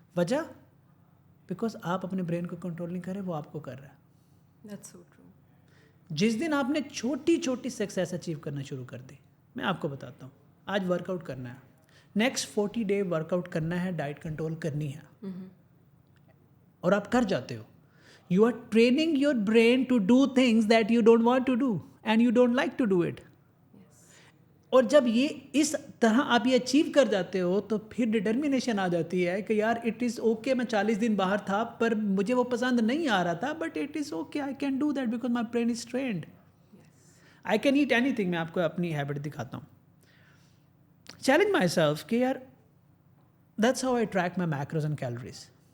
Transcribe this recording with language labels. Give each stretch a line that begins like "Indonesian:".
Urdu: وجہ بیکاز آپ اپنے برین کو کنٹرول نہیں کر رہے, وہ آپ کو کر رہا ہے.
English: That's so true.
Urdu: جس دن آپ نے چھوٹی چھوٹی سکسیس اچیو کرنا شروع کر دی, میں آپ کو بتاتا ہوں, آج ورک آؤٹ کرنا ہے, نیکسٹ 40 ڈے ورک آؤٹ کرنا ہے, ڈائٹ کنٹرول کرنی ہے, اور آپ کر جاتے ہو.
English: You are training your brain to do things that you don't want to do and you don't like to do it.
Urdu: اور جب یہ اس طرح آپ یہ اچیو کر جاتے ہو تو پھر ڈٹرمینیشن آ جاتی ہے کہ یار اٹ از اوکے, میں 40 دن باہر تھا پر مجھے وہ پسند نہیں آ رہا تھا,
English: But it is okay, I can do that because my brain is trained. I can at any thing.
Urdu: میں آپ کو اپنی ہیبٹ دکھاتا ہوں.
English: Challenge myself کہ یار that's how I track my macros and calories.